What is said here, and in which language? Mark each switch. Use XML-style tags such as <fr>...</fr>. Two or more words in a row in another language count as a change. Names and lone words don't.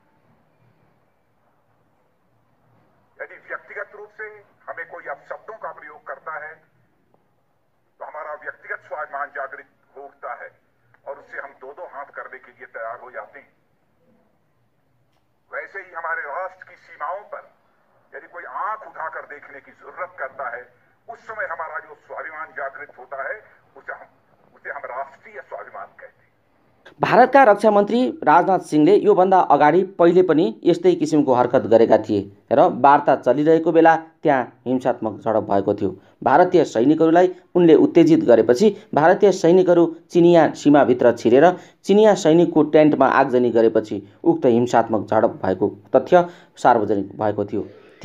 <hi>यदि व्यक्तिगत रूप से हमें कोई अपशब्दों का प्रयोग करता है तो हमारा व्यक्तिगत स्वाभिमान जागृत हो उठता है और उससे हम दो हाथ करने के लिए तैयार हो जाते हैं। वैसे ही हमारे राष्ट्र की सीमाओं पर यदि कोई आंख उठाकर देखने की जरूरत करता है, उस समय हमारा जो स्वाभिमान जागृत होता है उसे हम राष्ट्रीय स्वाभिमान कहते हैं।</hi> <ne>भारतका रक्षा मन्त्री राजनाथ सिंहले योभन्दा अगाडि पहिले पनि यस्तै किसिमको हरकत गरेका थिए र वार्ता चलिरहेको बेला त्यहाँ हिंसात्मक झडप भएको थियो। भारतीय सैनिकहरूलाई उनले उत्तेजित गरेपछि भारतीय सैनिकहरू चिनिया सीमाभित्र छिरेर चिनिया सैनिकको टेन्टमा आगजनी गरेपछि उक्त हिंसात्मक झडप भएको तथ्य सार्वजनिक भएको थियो।</ne>